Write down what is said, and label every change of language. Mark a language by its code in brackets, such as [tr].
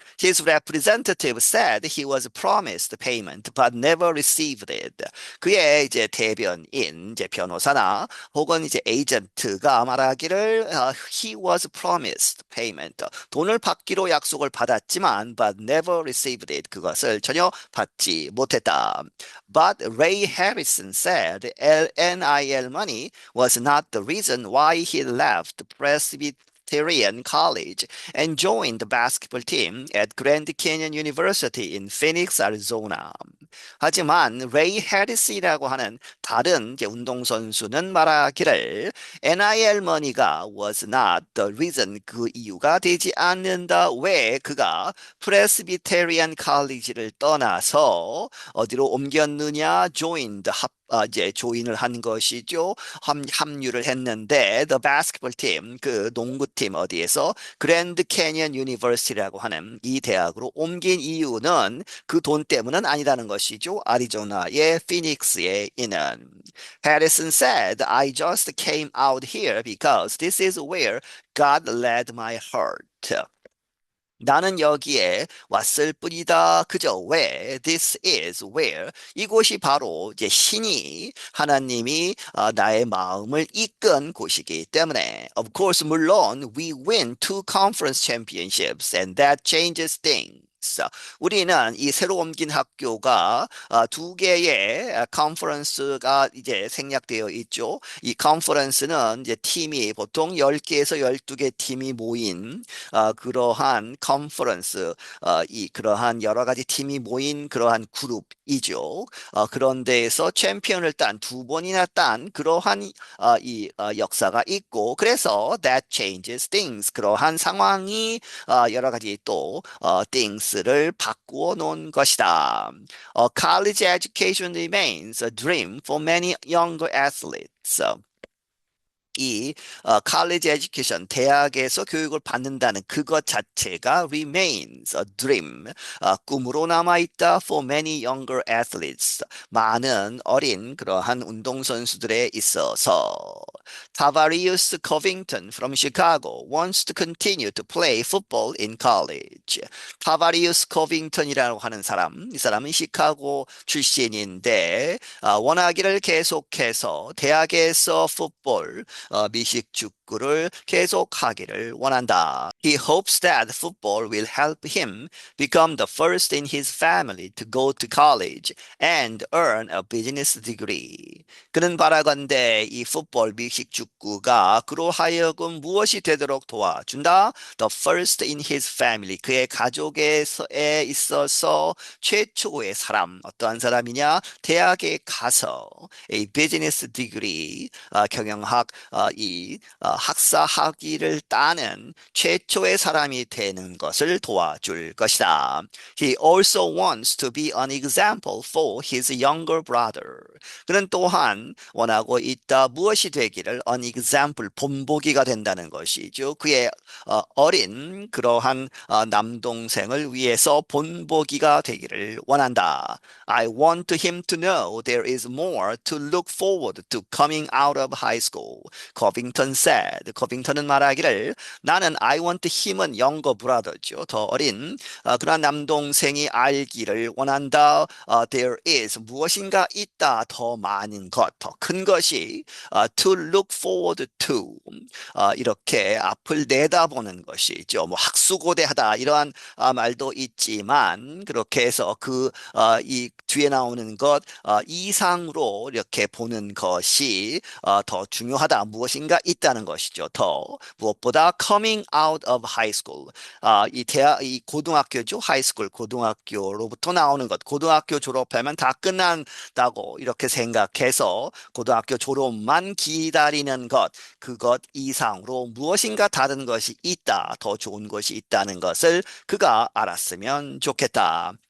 [en] His representative said he was promised payment but never received it. [ko] 그의 이제 대변인, 이제 변호사나 혹은 이제 에이전트가 말하기를 [en] he was promised payment. [ko] 돈을 받기로 약속을 받았지만 [en] but never received it. [ko] 그것을 전혀 받지 못했다. [en] But Ray Harrison said NIL money was not the reason why he left Presbyterian College and joined the basketball team at Grand Canyon University in Phoenix, Arizona. [ko] 하지만 레이 해리스라고 하는 다른 이제 운동선수는 말하기를 NIL money가 [en] was not the reason [ko] 그 이유가 되지 않는다. 왜 그가 프레스비테리안 칼리지를 떠나서 어디로 옮겼느냐? [en] joined [ko] 이제 조인을 한 것이죠. 합류를 했는데 [en] the basketball team [ko] 그 농구팀 어디에서 그랜드 캐니언 유니버시티라고 하는 이 대학으로 옮긴 이유는 그 돈 때문은 아니라는 것이죠. 아리조나의 피닉스에 있는 [en] Harrison said, I just came out here because this is where God led my heart. [ko] 나는 여기에 왔을 뿐이다. 그저 왜? [en] This is where. [ko] 이곳이 바로 이제 신이 하나님이 나의 마음을 이끈 곳이기 때문에. [en] Of course, [ko] 물론 [en] we win two conference championships and that changes things. [ko] 우리는 이 새로 옮긴 학교가 두 개의 컨퍼런스가 이제 생략되어 있죠. 이 컨퍼런스는 이제 팀이 보통 10개에서 12개 팀이 모인 그러한 컨퍼런스, 이 그러한 여러 가지 팀이 모인 그러한 그룹이죠. 그런 데에서 챔피언을 딴 두 번이나 딴 그러한 역사가 있고, 그래서 [en] that changes things. [ko] 그러한 상황이 여러 가지 또 things를 바꾸어 놓은 것이다. [en] College education remains a dream for many younger athletes. [ko] 이 [en] college education [ko] 대학에서 교육을 받는다는 그것 자체가 [en] remains a dream [ko] 꿈으로 남아 있다 [en] for many younger athletes [ko] 많은 어린 그러한 운동선수들에 있어서 [en] Tavarius Covington from Chicago wants to continue to play football in college. [ko] 타바리우스 코빙턴이라고 하는 사람, 이 사람은 시카고 출신인데 원하기를 계속해서 대학에서 풋볼 미식 축구를 계속하기를 원한다. [en] He hopes that football will help him become the first in his family to go to college and earn a business degree. [ko] 그는 바라건대 이 풋볼 미식 축구가 그로 하여금 무엇이 되도록 도와준다? [en] The first in his family. [ko] 그의 가족에 있어서 최초의 사람. 어떠한 사람이냐? 대학에 가서 [en] a business degree [ko] 경영학 학사 학위를 따는 최초의 사람이 되는 것을 도와줄 것이다. [en] He also wants to be an example for his younger brother. [ko] 그는 또한 원하고 있다. 무엇이 되기를 [en] an example [ko] 본보기가 된다는 것이죠. 그의 어린 그러한 남동생을 위해서 본보기가 되기를 원한다. [en] I want him to know there is more to look forward to coming out of high school. Covington said. [ko] 커빙턴은 말하기를 나는 [en] I want him [ko] 은 younger brother죠. 더 어린 그러한 남동생이 알기를 원한다. [en] There is [ko] 무엇인가 있다. 더 많은 것, 더 큰 것이 [en] to look forward to [ko] 이렇게 앞을 내다보는 것이죠. 뭐 학수고대하다 이러한 말도 있지만 그렇게 해서 이 뒤에 나오는 것 이상으로 이렇게 보는 것이 더 중요하다. 무엇인가 있다는 것이죠. 더 무엇보다 [en] coming out of high school [ko] 이 고등학교죠. 하이스쿨 고등학교로부터 나오는 것. 고등학교 졸업하면 다 끝난다고 이렇게 생각해서 고등학교 졸업만 기다리는 것. 그것 이상으로 무엇인가 다른 것이 있다. 더 좋은 것이 있다는 것을 그가 알았으면 좋겠다.